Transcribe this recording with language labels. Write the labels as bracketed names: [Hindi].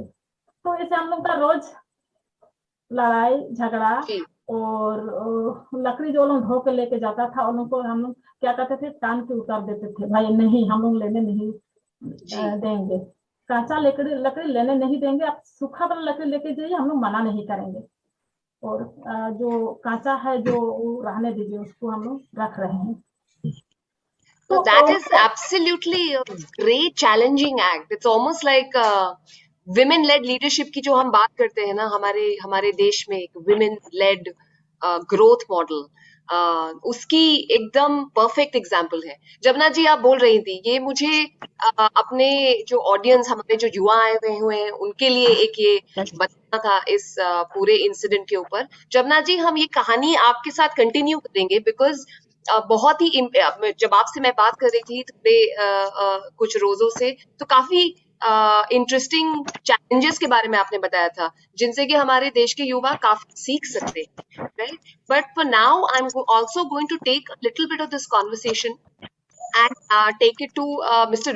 [Hindi] तो ऐसे हम लोग का रोज लड़ाई झगड़ा और लकड़ी जो लोग ढो के लेके जाता था उन लोग को हम लोग क्या करते थे, टांग के उतार देते थे, भाई नहीं हम लोग लेने नहीं देंगे, कांचा लकड़ी लेने नहीं देंगे, आप सूखा वाला लकड़ी लेके जाइए, हम लोग मना नहीं करेंगे, और जो कांचा है जो रहने दीजिए, उसको हम लोग रख रहे हैं। [English] So that is absolutely a great challenging act. It's almost like [Hindi] women lead leadership की जो हम बात करते हैं ना, हमारे देश में एक विमेन लेड ग्रोथ मॉडल, उसकी एकदम परफेक्ट एग्जाम्पल है। जबना जी आप बोल रही थी, ये मुझे अपने जो ऑडियंस, हमारे जो युवा आए हुए हैं, उनके लिए एक ये बताना था इस पूरे इंसिडेंट के ऊपर। जबना जी, हम ये कहानी आपके साथ कंटिन्यू करेंगे, बिकॉज बहुत ही जब आपसे मैं बात कर रही थी थोड़े कुछ रोजों से, तो काफी इंटरेस्टिंग चैलेंजेस के बारे में आपने बताया था, जिनसे कि हमारे देश के युवा काफी सीख सकते हैं, right? [English] But for now, I'm also going to take a little bit of this conversation and take it to Mr.